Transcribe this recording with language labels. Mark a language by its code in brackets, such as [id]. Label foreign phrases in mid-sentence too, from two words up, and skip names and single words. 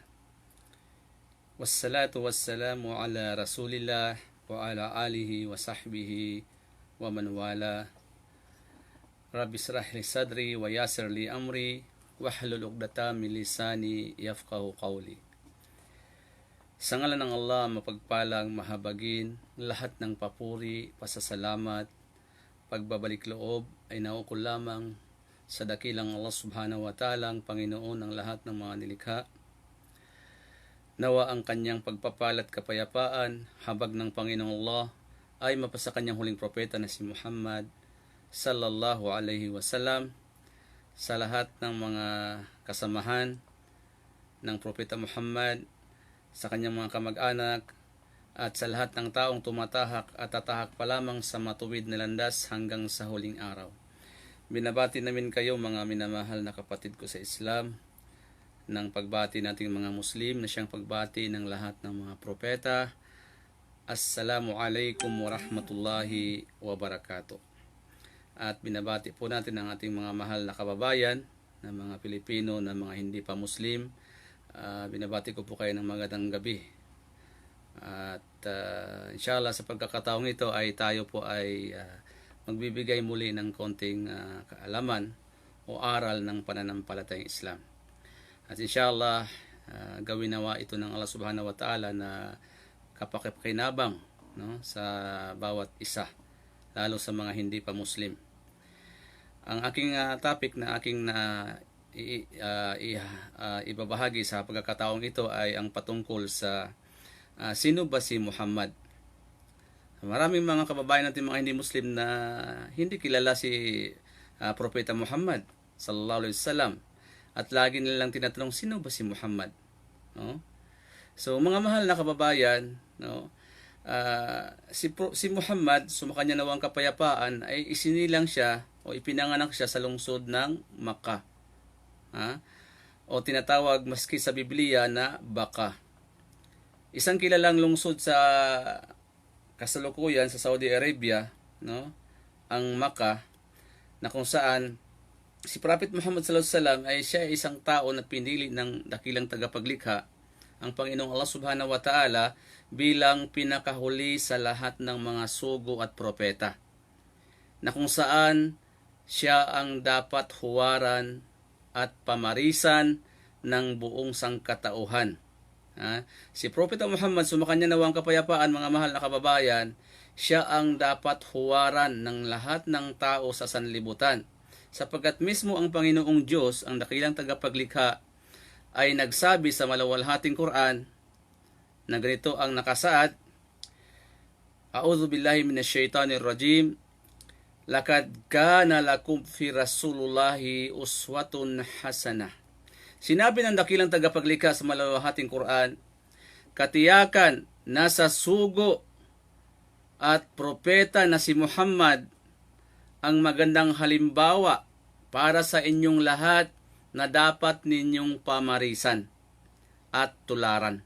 [ar] والصلاة والسلام على رسول الله وعلى آله وصحبه ومن والاه. رب اشرح لي صدري ويسر لي أمري واحلل عقدة من لساني يفقهوا قولي. [tl] Sa ngalan ng Allah, mapagpalang, mahabagin, lahat ng papuri, pasasalamat, pagbabalik loob ay naukol lamang sa dakilang Allah [ar] سبحانه وتعالى, [tl] ang Panginoon ng lahat ng mga nilikha. Nawa ang kanyang pagpapalat kapayapaan, habag ng Panginoong Allah, ay mapasa kanyang huling propeta na si Muhammad [ar] صلى الله عليه وسلم, [tl] sa lahat ng mga kasamahan ng propeta Muhammad, sa kanyang mga kamag-anak, at sa lahat ng taong tumatahak at tatahak pa lamang sa matuwid na landas hanggang sa huling araw. Binabati namin kayo, mga minamahal na kapatid ko sa Islam, ng pagbati nating mga Muslim na siyang pagbati ng lahat ng mga propeta. [ar] السلام عليكم ورحمة الله وبركاته. [tl] At binabati po natin ang ating mga mahal na kababayan, na mga Pilipino, na mga hindi pa Muslim. Binabati ko po kayo ng magandang gabi. At inshallah sa pagkakataong ito ay tayo po ay magbibigay muli ng konting kaalaman o aral ng pananampalatayang Islam. At inshallah, gawin nawa ito ng Allah [ar] سبحانه وتعالى [tl] na kapaki-pakinabang, no, sa bawat isa, lalo sa mga hindi pa Muslim. Ang aking topic na aking ibabahagi sa pagkakataong ito ay ang patungkol sa sino ba si Muhammad. Maraming mga kababayan natin mga hindi Muslim na hindi kilala si Propeta Muhammad [ar] صلى الله عليه وسلم, [tl] at lagi nilang tinatanong sino ba si Muhammad, no? So mga mahal na kababayan, no, si Muhammad, sumakanya nawang kapayapaan, ay isinilang siya o ipinanganak siya sa lungsod ng Makkah, o tinatawag maski sa Biblia na Baka. Isang kilalang lungsod sa kasalukuyan sa Saudi Arabia, no, ang Makkah, na kung saan si Prophet Muhammad [ar] صلى الله عليه وسلم [tl] ay siya isang tao na pinili ng dakilang tagapaglikha, ang Panginoong Allah [ar] سبحانه وتعالى, [tl] bilang pinakahuli sa lahat ng mga sugo at propeta, na kung saan siya ang dapat huwaran at pamarisan ng buong sangkatauhan. Si Propeta Muhammad, sumakanya nawang kapayapaan, mga mahal na kababayan, siya ang dapat huwaran ng lahat ng tao sa sanlibutan, sapagkat mismo ang Panginoong Diyos, ang dakilang tagapaglikha, ay nagsabi sa malawalhating Quran na ganito ang nakasaad: [ar] أعوذ بالله من الشيطان الرجيم, لقد كان لكم في رسول الله أسوة حسنة. [tl] Sinabi ng dakilang tagapaglikha sa malawalhating Quran, katiyakan nasa sugo at propeta na si Muhammad ang magandang halimbawa para sa inyong lahat na dapat ninyong pamarisan at tularan.